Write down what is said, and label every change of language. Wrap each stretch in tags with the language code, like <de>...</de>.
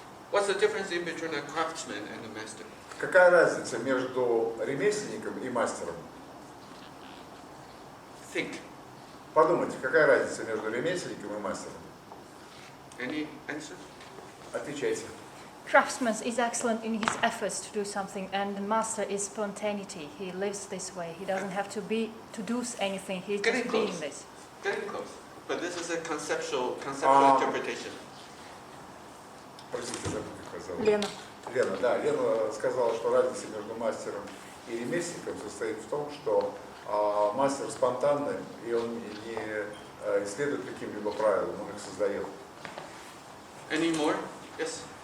<en>What's the difference in between a craftsman and a master?</en> <ru>Какая разница между ремесленником и мастером?</ru> <en>Think.</en> <ru>Подумайте, какая разница между ремесленником и мастером?</ru> <en>Any answer?</en> <ru>Отвечайте.</ru> <en>Craftsman is excellent in his efforts to do something, and the master is spontaneity. He lives this way. He doesn't have to do anything. He's Getting just being close. this. Getting close. But this is a conceptual interpretation.</en> <ru>Простите, забыл, как зовут. Лена. Лена, да, Лена сказала, что разница между мастером и ремесленником состоит в том, что мастер спонтанный, и он не исследует каким-либо правилам, он их создает.</ru> <en>Any more? Yes?</en>